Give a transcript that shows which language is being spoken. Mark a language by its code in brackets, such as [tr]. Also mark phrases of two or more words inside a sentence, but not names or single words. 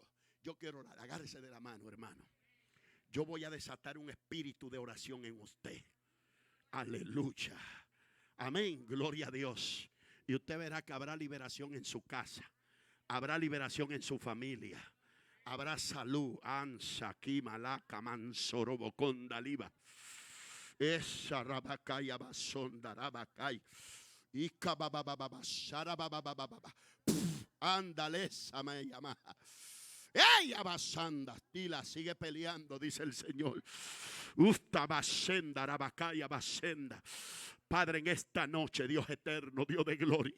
[es] Yo quiero orar, agárrese de la mano, hermano. Yo voy a desatar un espíritu de oración en usted. Aleluya. Amén, gloria a Dios. Y usted verá que habrá liberación en su casa. Habrá liberación en su familia. Habrá salud. Ansa, Kimalaka, Mansorobo, Condaliva. Esa rabacaya basonda rabacay. Y cababababa, sarababababa. Ándale, me llama. Ella basanda, tila, sigue peleando, dice el Señor. Usta basenda, rabacaya basenda. Padre, en esta noche, Dios eterno, Dios de gloria.